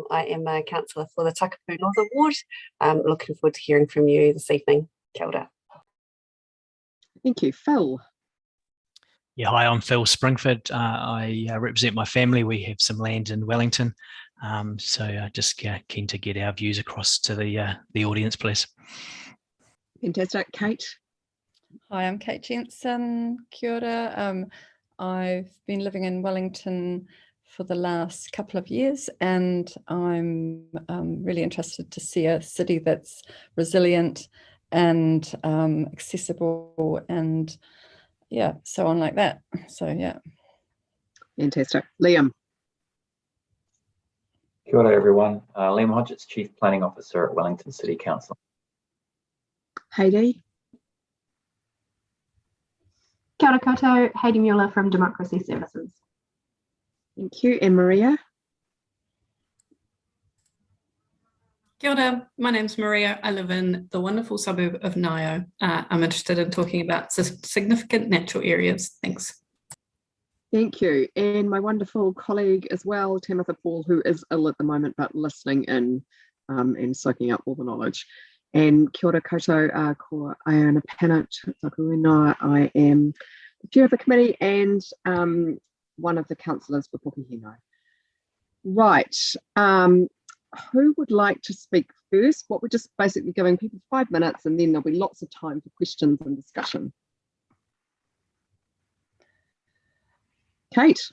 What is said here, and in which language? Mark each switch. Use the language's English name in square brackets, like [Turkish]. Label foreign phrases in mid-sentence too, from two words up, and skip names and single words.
[English] I am a councillor for the Takapū Northern Ward. Looking forward to hearing from you this evening. [Māori] Kia ora. [English] Thank you. Phil. Yeah, hi, I'm Phil Springford. I represent my family. We have some land in Wellington. So just keen to get our views across to the audience, please. Fantastic. Kate? Hi, I'm Kate Jensen. [Māori] Kia ora. [English] I've been living in Wellington for the last couple of years, and I'm really interested to see a city that's resilient and accessible and yeah, so on like that. So yeah. Fantastic. Liam. [Māori] Kia ora [English] everyone. Liam Hodges, Chief Planning Officer at Wellington City Council. Heidi. [Māori] Kia ora koutou, [English] Heidi Mueller from Democracy Services. Thank you. And Maria? [Māori] Kia ora, [English] my name's Maria. I live in the wonderful suburb of Ngaio. I'm interested in talking about significant natural areas. Thanks. Thank you. And my wonderful colleague as well, Tamitha Paul, who is ill at the moment, but listening in and soaking up all the knowledge. [Māori] And kia ora koutou, ko Iona Panat, taku ingoa. [English] I am the chair of the committee and one of the councillors for Pukehino. Right. Who would like to speak first? What we're just basically giving people 5 minutes, and then there'll be lots of time for questions and discussion. Kate.